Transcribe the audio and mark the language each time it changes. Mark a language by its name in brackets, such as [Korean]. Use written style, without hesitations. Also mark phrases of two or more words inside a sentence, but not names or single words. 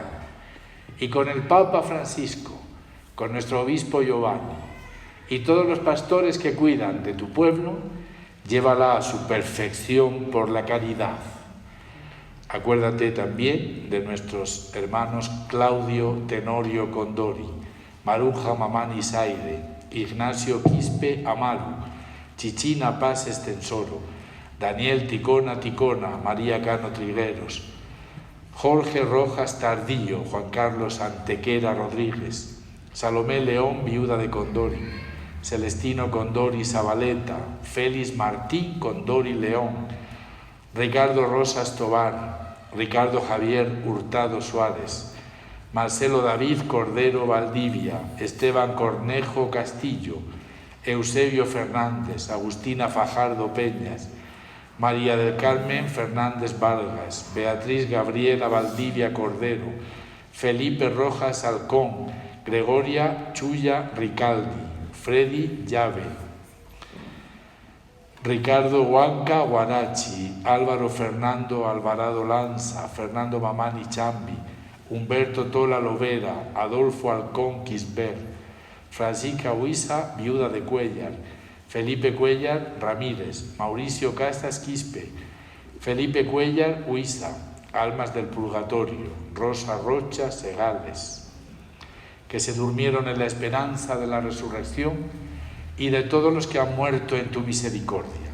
[Spanish] Y con el Papa Francisco, con nuestro obispo Giovanni y todos los pastores que cuidan de tu pueblo, llévala a su perfección por la caridad. Acuérdate también de nuestros hermanos Claudio Tenorio Condori, Maruja Mamani Zaire, Ignacio Quispe Amaru, Chichina Paz Estensoro, Daniel Ticona Ticona, María Cano Trigueros, Jorge Rojas Tardillo, Juan Carlos Antequera Rodríguez, Salomé León, viuda de Condori, Celestino Condori Zabaleta, Félix Martín Condori León, Ricardo Rosas Tobar, Ricardo Javier Hurtado Suárez, Marcelo David Cordero Valdivia, Esteban Cornejo Castillo, Eusebio Fernández, Agustina Fajardo Peñas, María del Carmen Fernández Vargas, Beatriz Gabriela Valdivia Cordero, Felipe Rojas Halcón, Gregoria Chuya Ricaldi, Freddy Llave, Ricardo Huanca Guarachi, Álvaro Fernando Alvarado Lanza, Fernando Mamani Chambi, Humberto Tola Lovera, Adolfo Halcón Quisbert, Francisca Huiza, viuda de Cuellar, Felipe Cuellar Ramírez, Mauricio Castas Quispe, Felipe Cuellar Huiza, Almas del Purgatorio, Rosa Rocha Segales, que se durmieron en la esperanza de la resurrección, y de todos los que han muerto en tu misericordia.